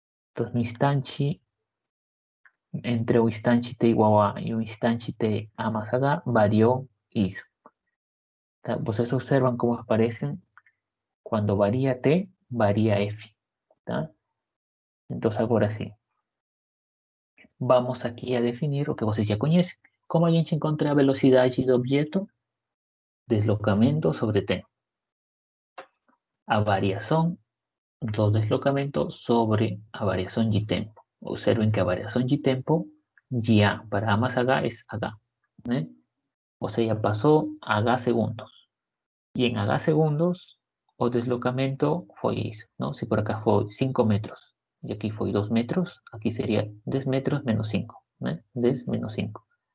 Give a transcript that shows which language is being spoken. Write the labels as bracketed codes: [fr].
[pt] Entonces, no instante, entre o instante t igual a y o instante t a más h, varió isso. Tá? [es] Vocês observan cómo aparecen cuando varía t, varía f. ¿Tá? Entonces, ahora sí. Vamos aquí a definir lo que [pt] vocês já conhecem. Como a gente encontra a velocidade do objeto? Deslocamento sobre t. A variação do deslocamento sobre a variação de tempo. [es] Observen que [pt] a variação de tempo, [es] ya para A más H es H, ¿né? O sea, pasó H segundos. Y en H segundos, o deslocamento fue isso, ¿no? Si por acá fue 5 metros y aquí fue 2 metros, aquí sería 10 metros menos 5, ¿no? 10 menos 5.